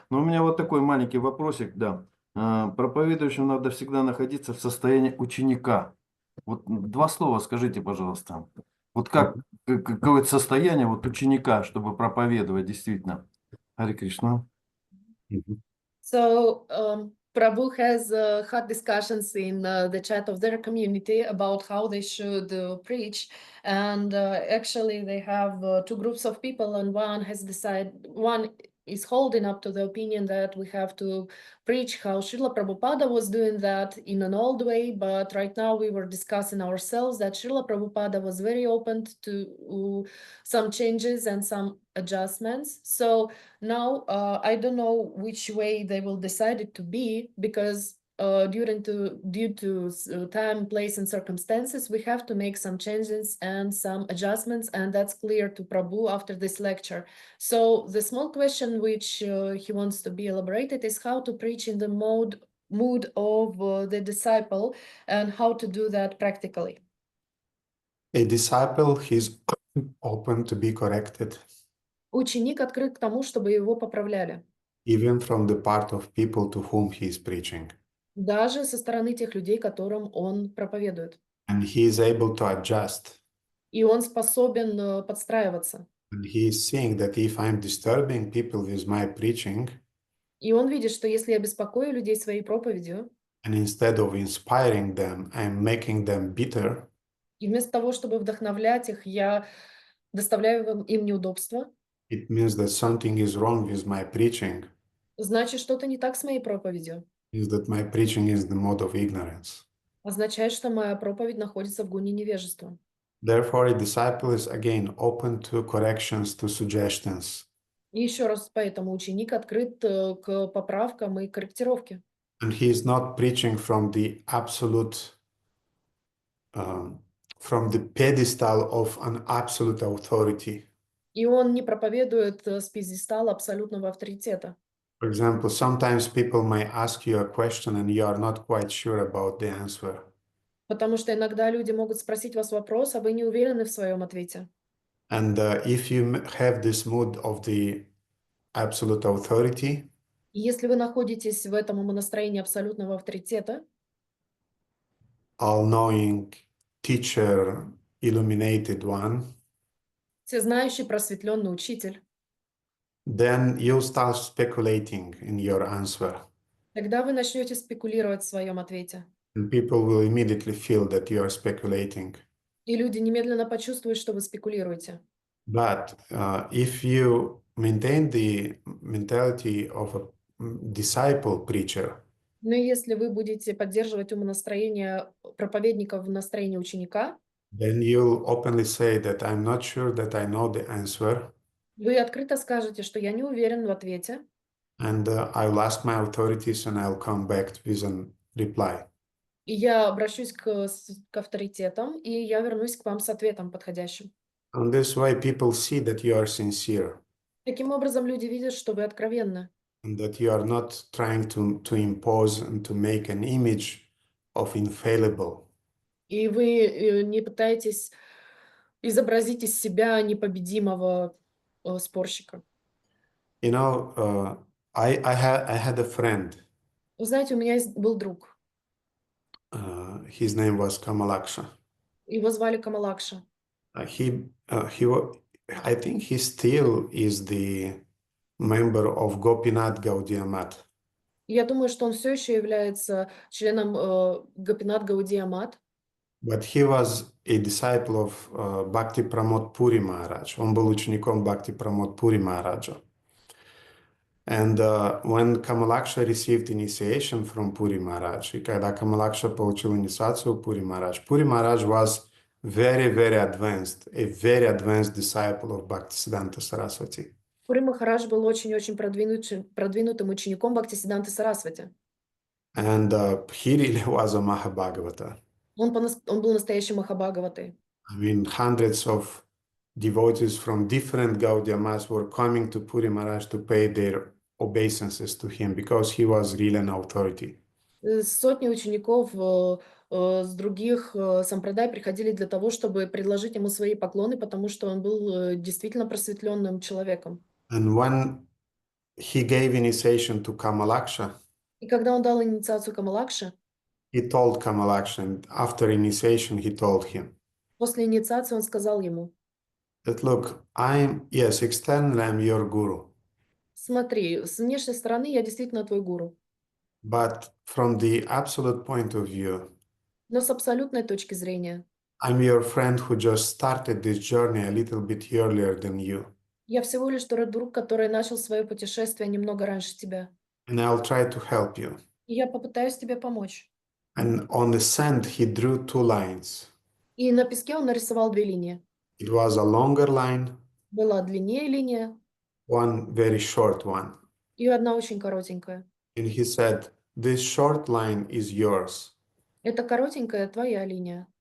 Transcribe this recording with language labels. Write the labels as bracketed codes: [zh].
[ru] Но у меня вот такой маленький вопросик, да. Проповедующим надо всегда находиться в состоянии ученика. Вот два слова скажите, пожалуйста. Вот какое состояние вот ученика, чтобы проповедовать действительно? Харе Кришна. [en] So Prabhu has had discussions in the chat of their community about how they should preach, and actually they have two groups of people, and one is holding up to the opinion that we have to preach how Srila Prabhupada was doing that in an old way, but right now we were discussing ourselves that Srila Prabhupada was very open to some changes and some adjustments. So now, I don't know which way they will decide it to be, because due to time, place, and circumstances, we have to make some changes and some adjustments, and that's clear to Prabhu after this lecture. So the small question which he wants to be elaborated is how to preach in the mood of the disciple, and how to do that practically. A disciple, he's open to be corrected, [ru] Ученик открыт к тому, чтобы его поправляли, [en] even from the part of people to whom he is preaching. [ru] даже со стороны тех людей, которым он проповедует. [en] And he is able to adjust. [ru] И он способен подстраиваться. [en] And he is seeing that if I'm disturbing people with my preaching, [ru] И он видит, что если я беспокою людей своей проповедью, [en] and instead of inspiring them, I'm making them bitter, [ru] и вместо того, чтобы вдохновлять их, я доставляю им неудобства, [en] it means that something is wrong with my preaching, [ru] значит, что-то не так с моей проповедью. [en] means that my preaching is the mode of ignorance. [ru] Означает, что моя проповедь находится в гуне невежества. [en] Therefore, a disciple is again open to corrections, to suggestions. [ru] И еще раз, поэтому ученик открыт к поправкам и корректировке. [en] And he is not preaching from the absolute, from the pedestal of an absolute authority. [ru] И он не проповедует с пьедестала абсолютного авторитета. [en] For example, sometimes people may ask you a question and you are not quite sure about the answer. [ru] Потому что иногда люди могут спросить вас вопрос, а вы не уверены в своем ответе. [en] And if you have this mood of the absolute authority, [ru] И если вы находитесь в этом настроении абсолютного авторитета, [en] all-knowing teacher, illuminated one, [ru] всезнающий просветленный учитель, [en] then you'll start speculating in your answer. [ru] тогда вы начнете спекулировать в своем ответе. [en] And people will immediately feel that you are speculating. [ru] И люди немедленно почувствуют, что вы спекулируете. [en] But if you maintain the mentality of a disciple preacher, [ru] Но если вы будете поддерживать умонастроение проповедника в настроении ученика, [en] then you'll openly say that I'm not sure that I know the answer, [ru] вы открыто скажете, что я не уверен в ответе, [en] and I'll ask my authorities and I'll come back with a reply. [ru] и я обращусь к авторитетам, и я вернусь к вам с ответом подходящим. [en] On this way, people see that you are sincere [ru] Таким образом, люди видят, что вы откровенны, [en] and that you are not trying to impose and to make an image of infallible. [ru] и вы не пытаетесь изобразить из себя непобедимого спорщика. [en] You know, I had a friend. [ru] Вы знаете, у меня был друг, [en] His name was Kamalaksha. [ru] его звали Камалакша. [en] I think he still is the member of Gopinath Gaudiya Math. [ru] Я думаю, что он все еще является членом Гопинат Гаудия Мат, [en] But he was a disciple of Bhakti Pramod Puri Maharaj. [ru] Он был учеником [en] Bhakti Pramod Puri Maharaja. And when Kamalaksha received initiation from Puri Maharaj, [ru] и когда Kamalaksha получил инициацию [en] Puri Maharaj was very, very advanced, a very advanced disciple of Bhaktisiddhanta Saraswati. [ru] Пури Махарадж был очень-очень продвинутым учеником Бхактисиддханты Сарасвати. [en] And he really was a Mahabhagavata. [ru] Он был настоящим Махабхагаватой. [en] I mean, hundreds of devotees from different Gaudiya Maths were coming to Puri Maharaj to pay their obeisances to him because he was really an authority. [ru] Сотни учеников с других сампрадай приходили для того, чтобы предложить ему свои поклоны, потому что он был действительно просветленным человеком. [en] And when he gave initiation to Kamalaksha, [ru] И когда он дал инициацию Камалакше, [en] he told Kamalaksha, and after initiation, he told him [ru] после инициации он сказал ему: [en] that, look, externally I'm your guru, [ru] смотри, с внешней стороны я действительно твой гуру, [en] But from the absolute point of view, [ru] Но с абсолютной точки зрения, [en] I'm your friend who just started this journey a little bit earlier than you. [ru] я всего лишь тот друг, который начал свое путешествие немного раньше тебя. [en] And I'll try to help you. [ru] И я попытаюсь тебе помочь. [en] And on the sand, he drew two lines. [ru] И на песке он нарисовал две линии. [en] It was a longer line, [ru] Была длиннее линия [en] one very short one. [ru] и одна очень коротенькая. [en] And he said, this short line is yours. [ru] Эта коротенькая твоя линия,